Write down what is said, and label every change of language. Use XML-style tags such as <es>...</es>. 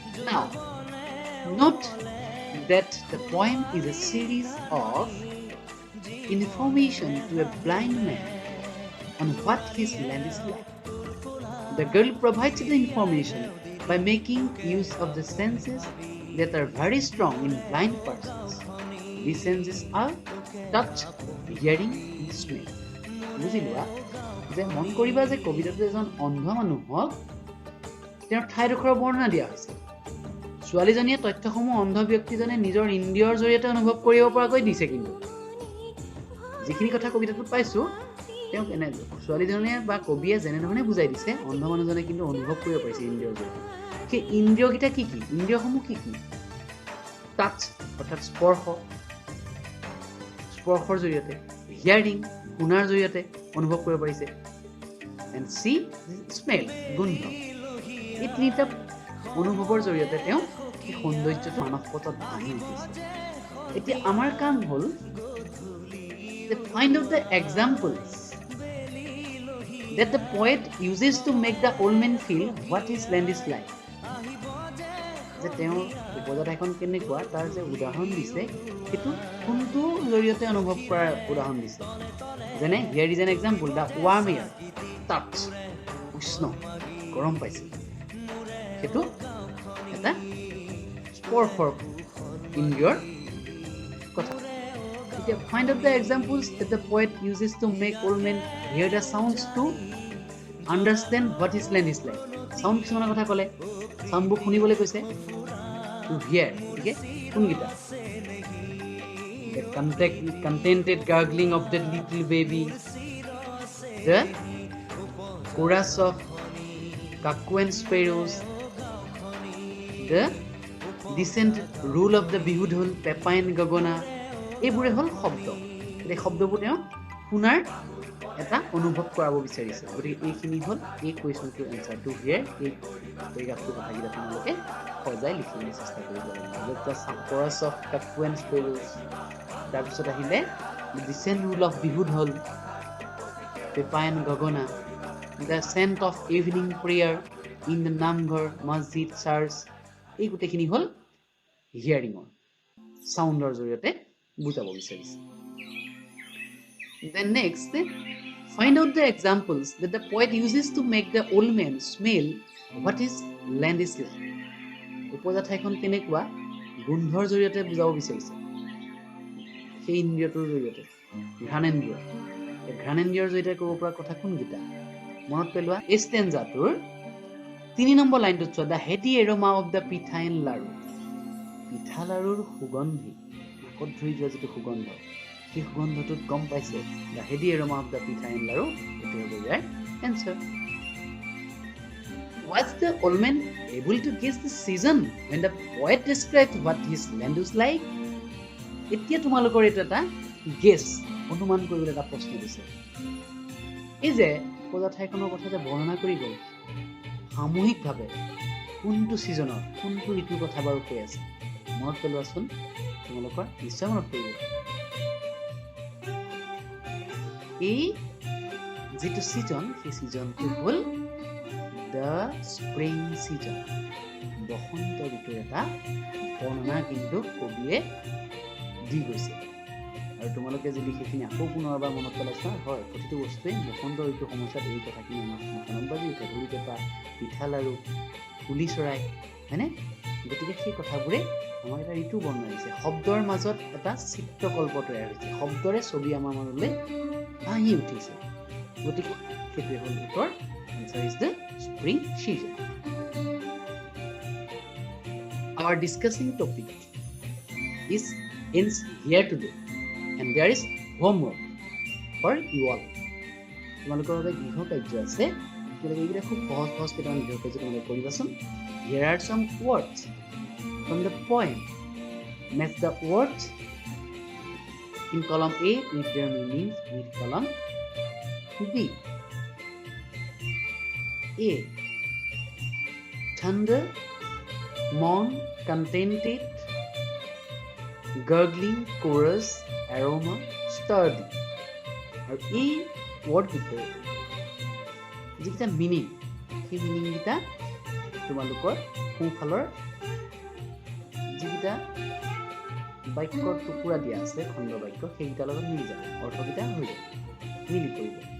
<en>Now, note that the poem is a series of information to a blind man on what his land is like. The girl provides the information by making use of the senses that are very strong in blind persons. These senses are touch, hearing, and smell.</en> <as>বুজি লোৱা যে মন কৰিবা যে কবিতাটো এজন অন্ধ মানুহক তেওঁৰ ঠাইডোখৰৰ বৰ্ণনা দিয়া হৈছে। ছোৱালীজনীয়ে তথ্যসমূহ অন্ধ ব্যক্তিজনে নিজৰ ইন্দ্ৰিয়ৰ জৰিয়তে অনুভৱ কৰিব পৰাকৈ দিছে। কিন্তু যিখিনি কথা কবিতাটোত পাইছোঁ তেওঁক ছোৱালীজনীয়ে বা কবিয়ে যেনেধৰণে বুজাই দিছে অন্ধ মানুহজনে কিন্তু অনুভৱ কৰিব পাৰিছে ইন্দ্ৰিয়ৰ জৰিয়তে। সেই ইন্দ্ৰিয়কেইটা কি কি? ইন্দ্ৰিয়সমূহ কি কি? টাচ অৰ্থাৎ স্পৰ্শৰ জৰিয়তে, হিয়াৰিং শুনাৰ জৰিয়তে অনুভৱ কৰিব পাৰিছে,</as> <en>and see smell</en> <as>গোন্ধ। এই তিনিটা অনুভৱৰ জৰিয়তে তেওঁ সেই সৌন্দৰ্যটো মানস পথত ভাঙি উঠিছে। এতিয়া আমাৰ কাম হ'ল</as> <en>find out the examples that the poet uses to make the old man feel what his land is like.</en> <as>যে তেওঁ উপজাত এখন কেনেকুৱা তাৰ যে উদাহৰণ দিছে সেইটো কোনটো জৰিয়তে অনুভৱ কৰাৰ উদাহৰণ দিছে। যেনে</as> <en>here is an example, the warm air,</en> <as>touch উষ্ণ গৰম পাইছে, সেইটো এটা স্পৰ্শৰ ইন্দ্ৰিয়ৰ কথা।</as> <en>এতিয়া find out the examples that the poet uses to make old men hear the sounds to understand what his land is like.</en> <as>Sound কিছুমানৰ কথা ক'লে, চাউণ্ডবোৰ শুনিবলৈ কৈছে,</as> <en>to hear,</en> <as>গতিকে কোনকেইটা?</as> <en>The contented gargling of the little baby, the chorus of cuckoo and sparrows, the distant roll of the Bihu dhol, pepa and gogona,</en> <as>এইবোৰে হ'ল শব্দ। এই শব্দবোৰ তেওঁ শুনাৰ এটা অনুভৱ কৰাব বিচাৰিছে। গতিকে এইখিনি হ'ল এই কুৱেশ্যনটোৰ এনচাৰটো হিয়াৰ। এই পেৰেগ্ৰাফটোৰ কথাকেইটা তোমালোকে সজাই লিখিবলৈ চেষ্টা কৰিব লাগিব।</as> <en>chorus of cuckoo and sparrows,</en> <as>তাৰপিছত আহিলে</as> <en>distant roll of Bihu dhol, pepa and gogona, the scent of evening prayer in the namghar, মছজিদ, church,</en> <as>এই গোটেইখিনি হ'ল হিয়াৰিঙৰ চাউণ্ডৰ জৰিয়তে বুজাব বিচাৰিছে।</as> <en>Then next, find out the examples that the poet uses to make the old man smell what his land is like.</en> <as>উপজা ঠাইখন কেনেকুৱা গোন্ধৰ জৰিয়তে বুজাব বিচাৰিছে। সেই ইন্দ্ৰিয়টোৰ জৰিয়তে ঘ্ৰাণেন্দ্ৰিয়, ঘ্ৰাণেন্দ্ৰিয়ৰ জৰিয়তে ক'ব পৰা কথা কোনকেইটা মনত পেলোৱা। এই ষ্টেঞ্জাটোৰ 3 নম্বৰ লাইনটোত চোৱা,</as> <en>the heady aroma of the pitha and laddu,</en> <as>পিঠা লাড়ুৰ সুগন্ধি, নাকত ধৰি যোৱা যিটো সুগন্ধ, সেই সুগন্ধটোত গম পাইছে দ্য হেডি এৰমা অফ দ্য পিঠা এণ্ড লাড়ু, এইটো হ'ব ইয়াৰ answer.</as> <en>Was the old man able to guess the season when the poet described what his land was like?</en> <as>এতিয়া তোমালোকৰ এইটো এটা গেছ, অনুমান কৰিবলৈ এটা প্ৰশ্ন দিছে। এই যে উপজা ঠাইখনৰ কথা যে বৰ্ণনা কৰি গ'ল, সামূহিকভাৱে কোনটো ছিজনৰ কোনটো ঋতুৰ কথা বাৰু কৈ আছে মনত পেলোৱাচোন। তোমালোকৰ নিশ্চয় মনত পৰিব। এই যিটো ছিজন, সেই ছিজনটো হ'ল</as> <en>the spring season,</en> <as>বসন্ত ঋতুৰ এটা বৰ্ণনা কিন্তু কবিয়ে দি গৈছে। আৰু তোমালোকে যদি সেইখিনি আকৌ পুনৰবাৰ মনত পেলাইছা, হয় প্ৰতিটো বস্তুৱে বসন্ত ঋতুৰ সময়ছোৱাত এই কথাখিনি আমাৰ মনত বাজি উঠে, ধৰি পেপা, পিঠা লাড়ু, কুলি চৰাই, হয়নে? গতিকে সেই কথাবোৰে আমাক এটা ঋতু বৰ্ণনা দিছে। শব্দৰ মাজত এটা চিত্ৰকল্প তৈয়াৰ হৈছে, শব্দৰে ছবি আমাৰ মনলৈ ভাঙি উঠিছে। গতিকে সেইটোৱে হ'ল উত্তৰ।</as> <en>Answer is the spring season. Our discussing topic ends here today, and there is homework for you all.</en> <as>তোমালোকৰ বাবে গৃহ কাৰ্য আছে, তোমালোকে এইকেইটা খুব সহজ সহজ কেইটামান গৃহ কাৰ্য তোমালোকে কৰিবাচোন।</as> <en>Here are some words from the poem. Match the words in column A with their meanings with column B. A. Thunder, mourn, contented, gurgling, chorus, aroma, sturdy.</en> <as>আৰু এই ৱৰ্ডকেইটাৰ যিকেইটা মিনিং, সেই মিনিংকেইটা তোমালোকৰ সোঁফালৰ যিকেইটা বাক্যৰ টুকুৰা দিয়া আছে, খণ্ড বাক্য, সেইকেইটাৰ লগত মিলি যাব, অৰ্থকেইটা হৈ যাব, মিলি পৰিব।</as>